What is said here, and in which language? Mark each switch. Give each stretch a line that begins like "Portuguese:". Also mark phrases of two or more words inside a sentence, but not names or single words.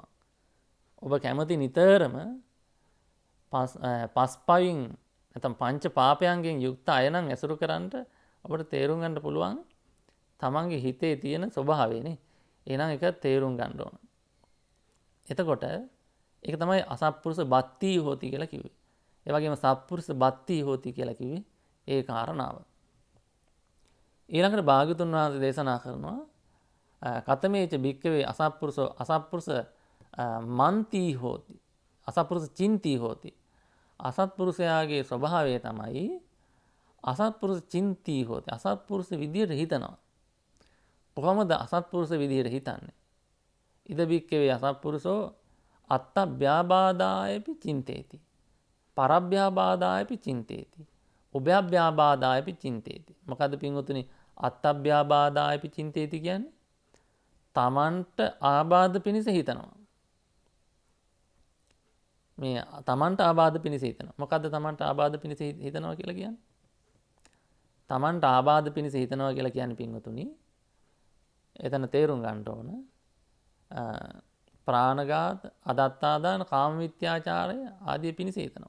Sinhala: ඔබ කැමති නිතරම පස්පවින් නැත්නම් පංච පාපයන්ගෙන් යුක්ත අය නම් ඇසුරු කරන්නට ඔබට තේරුම් ගන්න පුළුවන් තමන්ගේ හිතේ තියෙන ස්වභාවයනේ. එහෙනම් ඒක තේරුම් ගන්න ඕන. එතකොට ඒක තමයි
Pali: අසත්පුරුෂ බත්ති හෝති
Sinhala: කියලා කිව්වේ. ඒ වගේම
Pali: සත්පුරුෂ බත්ති හෝති
Sinhala: කියලා කිව්වේ ඒ කාරණාව. ඊළඟට භාග්‍යතුන් වහන්සේ දේශනා කරනවා
Pali: කතමේච භික්කවේ අසත්පුරුෂ මන්ති හෝති. අසත්පුරුෂ චින්ති හෝති.
Sinhala: අසත්පුරුෂයාගේ ස්වභාවය තමයි
Pali: අසත්පුරුෂ චින්ති හෝති.
Sinhala: අසත්පුරුෂ විදියට හිතනවා. කොහොමද අසත්පුරුෂ විදියට හිතන්නේ?
Pali: ඉද භික්කවේ අසත්පුරුෂෝ අත්තභ්‍යාබාදායපි චින්තේති. පරභ්‍යාබාදායපි චින්තේති. උභයභ්‍යාබාදායපි චින්තේති.
Sinhala: මොකද්ද පින්වතුනි
Pali: අත්තභ්‍යාබාදායපි චින්තේති
Sinhala: කියන්නේ? තමන්ට ආබාධ පිණිස හිතනවා. මේ තමන්ට ආබාධ පිණිස හිතනවා. මොකද්ද තමන්ට ආබාධ පිණිස හිතනවා කියලා කියන්නේ? තමන්ට ආබාධ පිණිස හිතනවා කියලා කියන්නේ පින්වතුනි එතන තේරුම් ගන්න ඕන ප්‍රාණඝාත, අදත්තාදාන, කාම මිත්‍යාචාරය ආදී පිණිස හිතනවා.